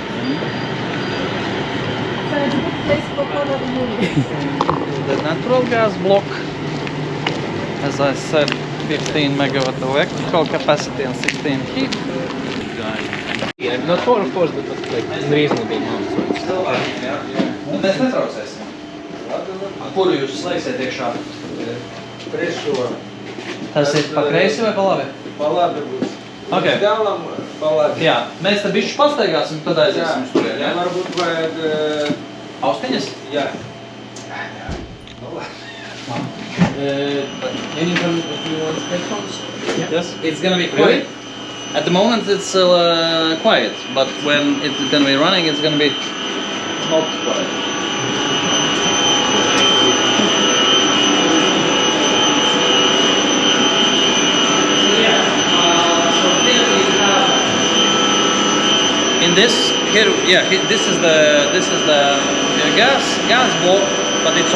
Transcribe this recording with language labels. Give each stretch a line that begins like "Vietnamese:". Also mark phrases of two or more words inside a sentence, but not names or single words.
English: The natural gas block, as I said, 15 megawatt electrical capacity and 16 heat. Yeah, not for, of course, but like in reasonable amount.
Latvian: Mēs netraucēsim. Kuru jūs slēgsiet iekšā? Priekšo. Tas ir pa kreisi vai pa labi? Pa labi būs. Okay. Galam pa labi. Jā, mēs te bišķi pastaigāsim, tad aiziesim uz turien, jā? Varbūt vajag... Austiņas? Jā.
English: Anyone if you want headphones? Yes. It's gonna be quiet. At the moment it's still quiet, but when it's gonna be running, it's gonna be not quiet. In this here, yeah, this is the gas block, but it's